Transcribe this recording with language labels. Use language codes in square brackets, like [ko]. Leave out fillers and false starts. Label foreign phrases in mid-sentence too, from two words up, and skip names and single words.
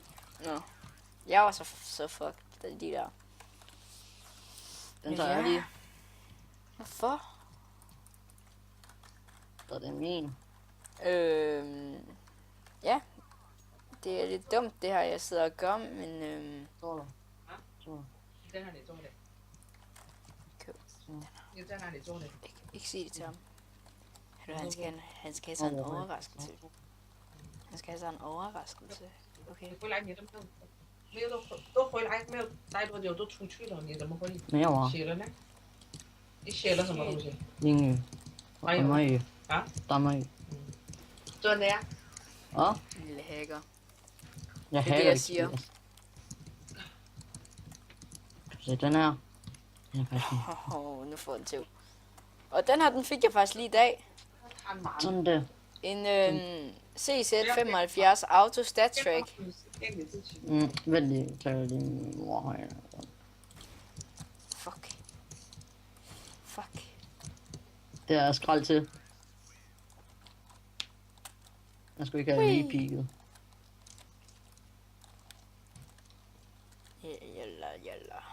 [da] Nå. Jeg var så fuck, da de der. Den tager jeg lige. Hvorfor? Så er det min. Ja. Det er lidt dumt, det her, jeg sidder og gør, men Står der? Så. [zh] 你在那里种的？ 你在那里种的？ [da] ikke sige det til ham. Han skal have sig en overraskelse. Han skal have sig en overraskelse. Okay. [zh] 你回来你都没有都回来没有待多久都出去了，你怎么会 [da] Mere var. [zh] 写了呢？你写了什么东西？ [da] Ingen. Hvad er Stammer det? i. Ja? Stammer i. [zh] 真的呀？ [da] Ja, Lille hacker. jeg Det er det, hacker jeg ikke siger. spillet. Kan du se den her? Den er faktisk Nu får den til. Og den her, den fik jeg faktisk lige i dag. [zh] 贪婪。 [da] sådan der. En CZ75 Auto Stat Track. [zh] 骗你自己。 [da] Vent lige, tager jeg din mor her. Fuck. Det er skrald til. Jeg skulle ikke have Hui. lige peaket. Jalla.